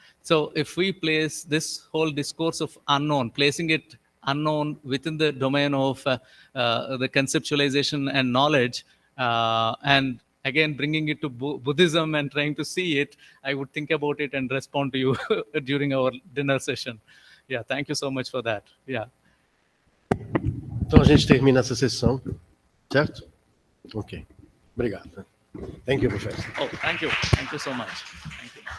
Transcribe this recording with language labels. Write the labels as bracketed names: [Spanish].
[English] So if we place this whole discourse of unknown, placing it unknown within the domain of the conceptualization and knowledge, and again bringing it to Buddhism and trying to see it, I would think about it and respond to you during our dinner session. Yeah, thank you so much for that. Yeah. [Portuguese] Então a gente termina essa sessão, certo? [English] Ok. [Portuguese] Obrigado. [English] Thank you, Professor. Oh, thank you. Thank you so much. Thank you.